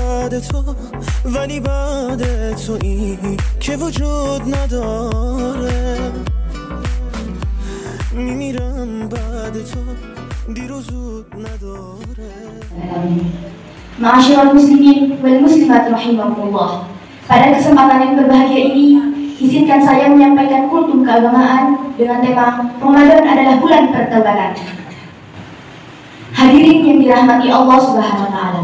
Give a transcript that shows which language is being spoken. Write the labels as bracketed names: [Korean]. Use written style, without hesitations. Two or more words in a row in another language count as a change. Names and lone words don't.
[Persian] بعد تو ولی بعد تو این که وجود نداره میمیرم بعد تو دیر و زود نداره. [Arabic] معاشر المسلمين والمسلمات رحمكم الله. [Indonesian] Pada kesempatan yang berbahagia ini, izinkan saya menyampaikan kultum keagamaan dengan tema Ramadan adalah bulan pertobatan. Hadirin yang dirahmati Allah [Arabic] سبحانه وتعالى.